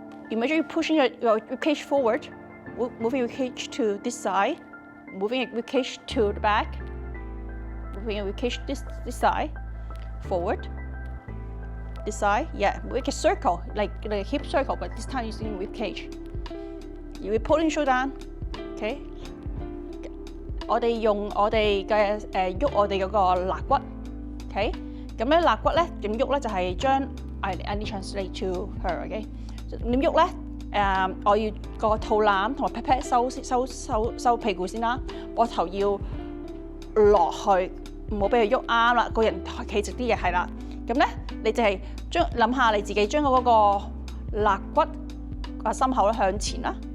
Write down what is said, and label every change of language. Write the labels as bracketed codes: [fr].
[en] Imagine you're pushing your rib cage forward, moving your cage to this side, moving your rib cage to the back, moving your rib cage this side, forward, this side, yeah, make a circle, like a hip circle, but this time using rib cage. You're pulling shoulder down, okay? [yue] 我哋用我哋嘅喐我哋嗰個肋骨 ，OK？咁咧肋骨咧點喐咧就係將 [en] I need translate to her， [yue] OK？點喐咧？我要個肚腩同埋 pat pat 收屁股先啦，膊頭要落去，唔好俾佢喐啱啦，個人企直啲嘅係啦。咁咧你就係諗下你自己將嗰個肋骨心口咧向前啦。